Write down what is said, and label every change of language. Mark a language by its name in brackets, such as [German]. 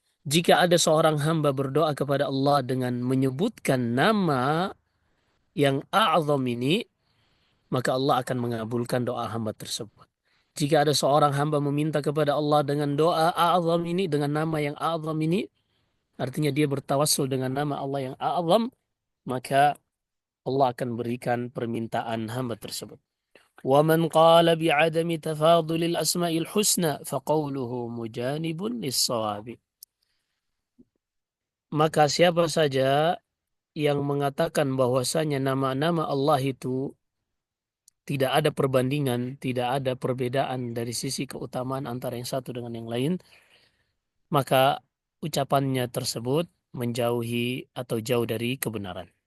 [Indonesian] Jika ada seorang hamba berdoa kepada Allah dengan menyebutkan nama yang A'zam ini, maka Allah akan mengabulkan doa hamba tersebut. Jika ada seorang hamba meminta kepada Allah dengan doa A'zam ini, dengan nama yang A'zam ini, artinya dia bertawassul dengan nama Allah yang a'zam, maka Allah akan berikan permintaan hamba tersebut. [Arabic] ومن قال بعدم تفاضل الأسماء الحسنى فقوله مجانب للصواب. [Indonesian] Maka siapa saja yang mengatakan bahwasanya nama-nama Allah itu tidak ada perbandingan, tidak ada perbedaan dari sisi keutamaan antara yang satu dengan yang lain, maka ucapannya tersebut menjauhi atau jauh dari kebenaran.